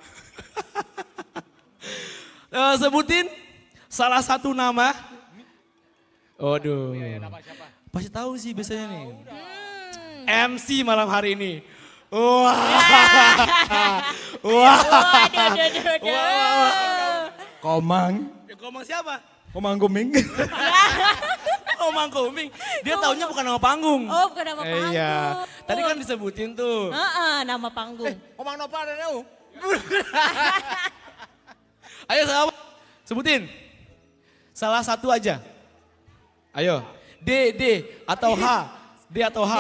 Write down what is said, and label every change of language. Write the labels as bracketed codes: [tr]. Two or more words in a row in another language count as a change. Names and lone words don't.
[id] Sebutin salah satu nama. Waduh. Pasti tahu sih biasanya nih. MC malam hari ini. Wah. Waduh. Komang. Komang siapa? Komang Guming. Komang Koming. Dia taunya bukan nama panggung. Oh bukan nama panggung. Iya. Tadi kan disebutin tuh. Nama panggung. Komang Nova ada tahu. Ayo sahabat, sebutin. Salah satu aja. Ayo. D atau H. D atau H.